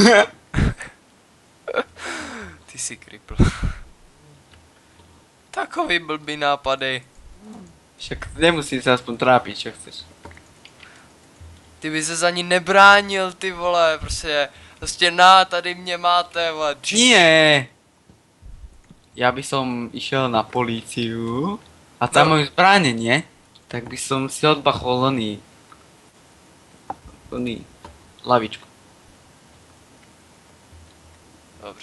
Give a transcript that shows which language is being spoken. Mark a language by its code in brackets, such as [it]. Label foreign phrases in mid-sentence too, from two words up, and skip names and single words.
[cs] Ty jsi kripl. Takový blbý nápady. [sk] Však nemusí sa aspoň trápiť, čo chceš. [cs] Ty by se ani nebránil, ty vole, prostě na, tady mě máte, vole. [sk] Nie! Ja by som išiel na políciu a tam No. majú zbránenie, tak by som si odbachol oný lavičku. [cs] Dobře.